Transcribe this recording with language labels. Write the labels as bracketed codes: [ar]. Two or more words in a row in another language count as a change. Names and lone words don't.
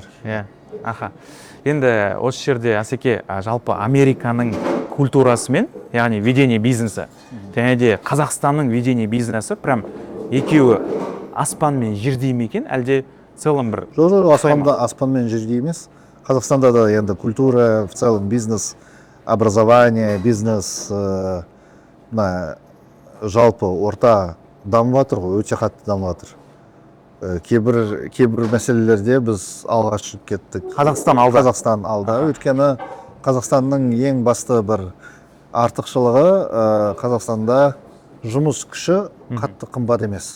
[kk] Енді осы жерде Асеке, жалпы Американың культурасымен, яғни [ru] ведение бизнесі, [kk] және де Қазақстанның [ru] ведение бизнесі, [kk] прям екеуі аспан мен жердей ме екен, әлде целом бір? Жоқ, аспан мен жердей емес. Қазақстанда да енді культура, [ru] в целом [kk] бизнес, образование, бизнес, жалпы орта дамып жатыр ғой, өте қатты дамып жатыр. Кейбір мәселелерде біз алға шығып кеттік. Қазақстан алда. Өйткені Қазақстанның ең басты бір артықшылығы, Қазақстанда жұмыс күші қатты қымбат емес.